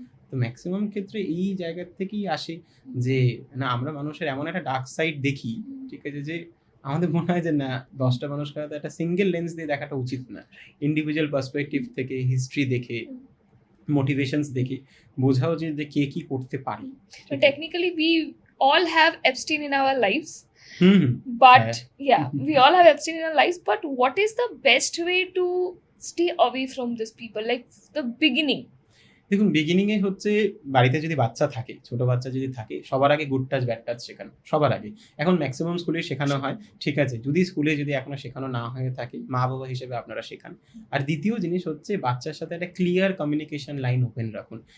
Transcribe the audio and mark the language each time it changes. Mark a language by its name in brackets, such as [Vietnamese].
[Bangla] তো ম্যাক্সিমাম ক্ষেত্রে এই জায়গা থেকেই আসে যে না, আমরা মানুষের এমন একটা ডার্ক সাইড দেখি, ঠিক আছে, যে আমাদের মনে হয় যে না, 10টা মানুষকে হয়তো একটা সিঙ্গেল লেন্স দিয়ে দেখাটা উচিত না। ইন্ডিভিজুয়াল পার্সপেক্টিভ থেকে, হিস্ট্রি দেখে, মোটিভেশনস দেখে বোঝা উচিত যে কে কি করতে পারে। [English] So technically, we all have Epstein in our lives, hmm hmm but [Bangla] হ্যাঁ। [English] yeah, we all have Epstein in our lives. But what is the best way to stay away from these people? Like the beginning. [Bangla] দেখুন, beginning এ হচ্ছে বাড়িতে যদি বাচ্চা থাকে, ছোট বাচ্চা যদি থাকে, সবার আগে গুড টাচ ব্যাড টাচ শেখানো, সবার আগে। এখন ম্যাক্সিমাম স্কুলে শেখানো হয়, ঠিক আছে, যদি স্কুলে যদি এখনো শেখানো না হয়ে থাকে, মা বাবা হিসেবে আপনারা শেখান। আর দ্বিতীয় জিনিস হচ্ছে বাচ্চার সাথে একটা ক্লিয়ার কমিউনিকেশন লাইন ওপেন রাখুন।